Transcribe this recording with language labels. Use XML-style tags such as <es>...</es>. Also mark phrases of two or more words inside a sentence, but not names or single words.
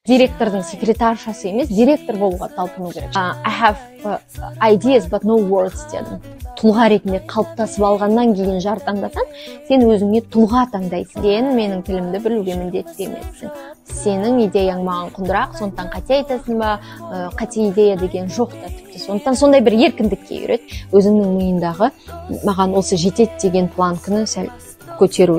<kk>Директордың секретаршасы емес, директор болуға талпыну керек.</kk> <en>I have ideas but no words дедім.</en> <kk>Тұлға ретінде қалыптасып алғаннан кейін жар таңдасаң, сен өзіңе тұлға таңдайсың. Сен менің тілімді білуге міндетті емессің. Сенің идеяң маған құндырақ, сондықтан қате айтасың ба, қате идея деген жоқ та тіпті. Сондықтан сондай бір еркіндікке үйрет. Өзіңнің миындағы маған осы жетеді деген планканы сәл көтеру.</kk>